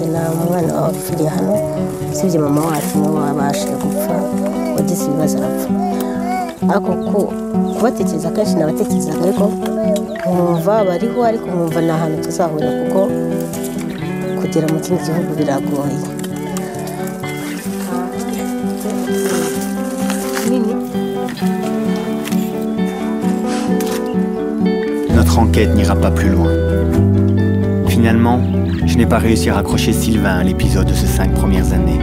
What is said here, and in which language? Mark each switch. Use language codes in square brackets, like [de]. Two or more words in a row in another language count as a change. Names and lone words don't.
[rw] nta mwana wapfiriye hano usibye mama wacu niwe wabashije gupfa wagize ibibazo arapfa. ariko kubatekereza kenshi nabatekerezaga ariko nkumva bariho ariko nkumva nta hantu tuzahurira kuko kugera mu kindi gihugu biragoye. [fr] Notre enquête n'ira pas plus loin. Finalement, je n'ai pas réussi à raccrocher Sylvain à l'épisode de ces 5 premières années.